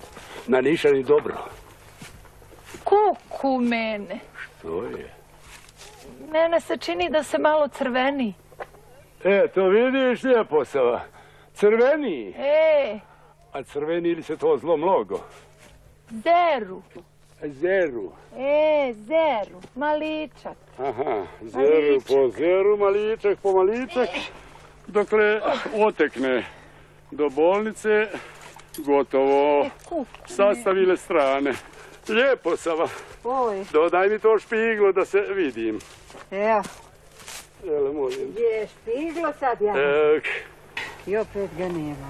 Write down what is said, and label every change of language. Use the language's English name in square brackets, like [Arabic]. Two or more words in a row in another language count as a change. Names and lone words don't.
[Serbian] Na nišani dobro. Kuku mene. To je. Mene se čini da se malo crveni. To vidiš lijepo Sava. Crveni. A crveni li se to zlo mnogo? Zeru. Zeru. Zeru. Maličak. Aha, zeru po zeru, maličak po maličak. Dokle otekne do bolnice, gotovo. Sastavile strane. Lijepo Sava. Oj, Dodaj mi to špiglo da se vidim. evo, Jel, molim. gdje je špiglo sad, ja? I opet ga nemaš.